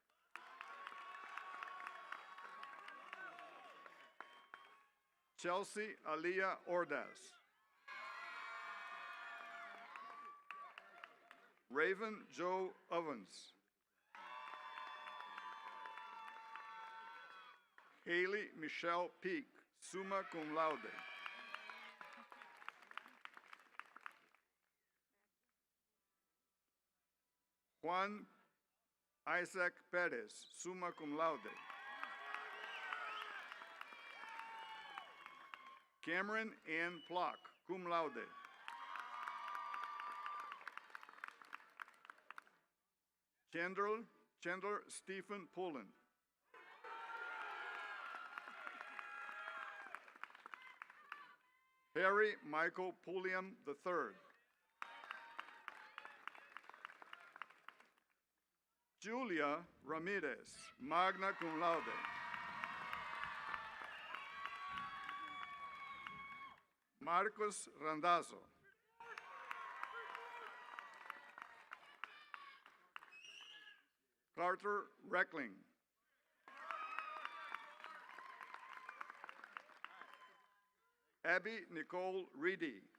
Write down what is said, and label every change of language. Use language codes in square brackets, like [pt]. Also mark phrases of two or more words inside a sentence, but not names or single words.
[en] Chelsea Aliyah Ordaz. Raven Joe Ovens. Haley Michelle Peak, [la] summa cum laude. [en] Juan Isaac Perez, [la] summa cum laude. [en] Cameron Ann Plock, [la] cum laude. [en] Chandler Stephen Pullen. Harry Michael Pulliam III. Julia Ramirez, [la] magna cum laude. [en] Marcos Randazzo. Carter Reckling. Abby Nicole Reedy.